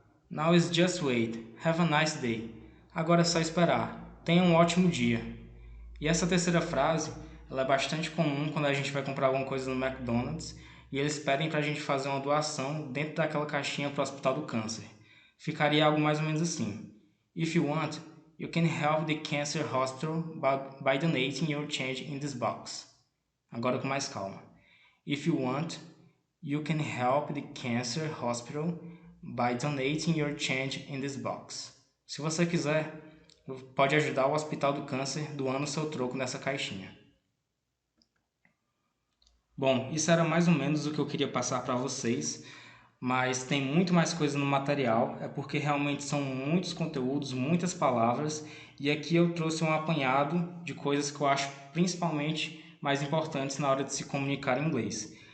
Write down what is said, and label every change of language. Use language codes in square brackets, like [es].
[en] Now is just wait. Have a nice day. [pt] Agora é só esperar. Tenha um ótimo dia. E essa terceira frase, ela é bastante comum quando a gente vai comprar alguma coisa no McDonald's e eles pedem para a gente fazer uma doação dentro daquela caixinha para o Hospital do Câncer. Ficaria algo mais ou menos assim. [en] If you want, you can help the cancer hospital by donating your change in this box. [pt] Agora com mais calma. [en] If you want, you can help the cancer hospital by donating your change in this box. [pt] Se você quiser, pode ajudar o Hospital do Câncer doando seu troco nessa caixinha. Bom, isso era mais ou menos o que eu queria passar para vocês, mas tem muito mais coisa no material, é porque realmente são muitos conteúdos, muitas palavras, e aqui eu trouxe um apanhado de coisas que eu acho principalmente mais importantes na hora de se comunicar em inglês.